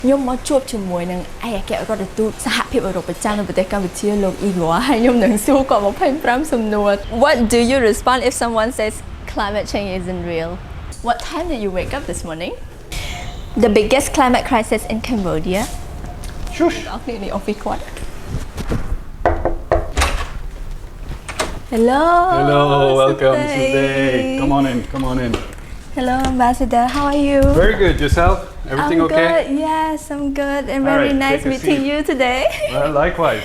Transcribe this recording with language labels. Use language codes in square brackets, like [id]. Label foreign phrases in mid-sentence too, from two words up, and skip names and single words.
[km] ខ្ញុំមកជួបជាមួយនឹងឯកអគ្គរដ្ឋទូតសហភាពអឺរ៉ុបប្រចាំនៅប្រទេសកម្ពុជាលោក Igor ហើយខ្ញុំនឹងសួរគាត់25សំណួរ [en] What do you respond if someone says climate change isn't real? What time did you wake up this morning? The biggest climate crisis in Cambodia. Shush. [km] អរគុណនេះ office គាត់ Hello. [en] Hello, welcome today. Come on in. Hello, Ambassador. How are you? Very good. Yourself? Everything I'm okay? Good. Yes, I'm good. And All very right, nice take a meeting seat. you today. Well, likewise.